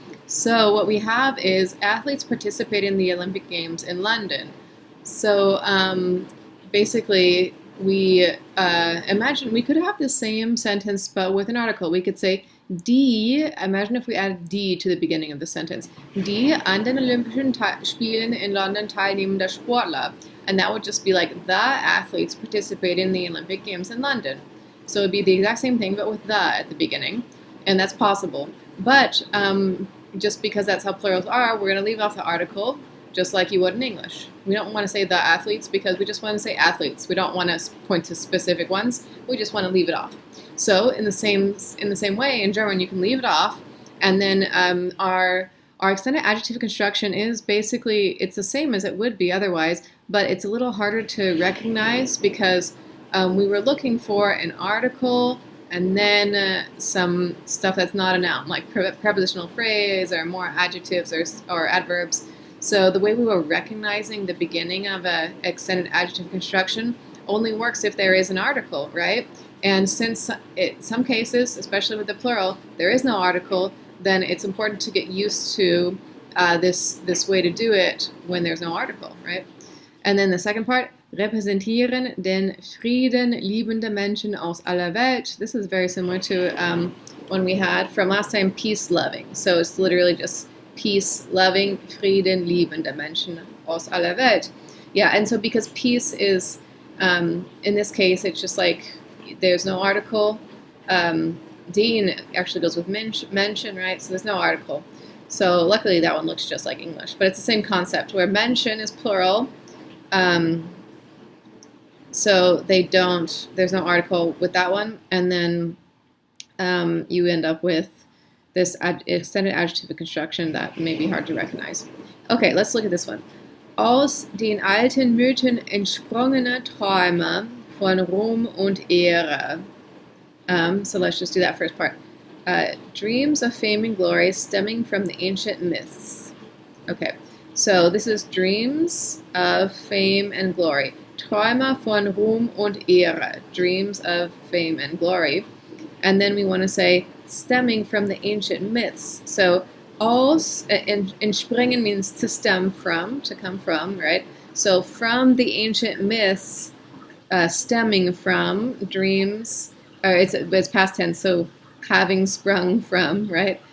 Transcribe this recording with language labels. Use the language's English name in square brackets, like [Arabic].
[English] So what we have is athletes participate in the Olympic Games in London. So basically, we imagine we could have the same sentence but with an article. We could say die. Imagine if we added die to the beginning of the sentence. [German] Die an den Olympischen Spielen in London teilnehmender Sportler. [English] And that would just be like the athletes participate in the Olympic Games in London. So it would be the exact same thing, but with the at the beginning, and that's possible. But just because that's how plurals are, we're going to leave off the article, just like you would in English. We don't want to say the athletes because we just want to say athletes. We don't want to point to specific ones. We just want to leave it off. So in the same way, in German, you can leave it off, and then our extended adjective construction is basically it's the same as it would be otherwise, but it's a little harder to recognize because we were looking for an article and then some stuff that's not a noun, like prepositional phrase or more adjectives or adverbs. So the way we were recognizing the beginning of an extended adjective construction only works if there is an article, right? And since in some cases, especially with the plural, there is no article, then it's important to get used to this way to do it when there's no article, right? And then the second part, [German] repräsentieren den Frieden liebende Menschen aus aller Welt. [English] This is very similar to when we had from last time peace loving. So it's literally just peace loving, [German] Frieden liebende Menschen aus aller Welt. [English] Yeah, and so because peace is, in this case, it's just like there's no article. Den actually goes with mention, right? So there's no article. So luckily that one looks just like English. But it's the same concept where mention is plural. So there's no article with that one, and then you end up with this extended adjective construction that may be hard to recognize. Okay, let's look at this one. [German] Aus den alten Mythen entsprungene Träume von Ruhm und Ehre. [English] So let's just do that first part. Dreams of fame and glory stemming from the ancient myths. Okay, so this is dreams of fame and glory. [German] Träume von Ruhm und Ehre. [English] Dreams of fame and glory. And then we want to say stemming from the ancient myths. So aus, entspringen means to stem from, to come from, right? So from the ancient myths, stemming from dreams, or it's past tense, so having sprung from, right?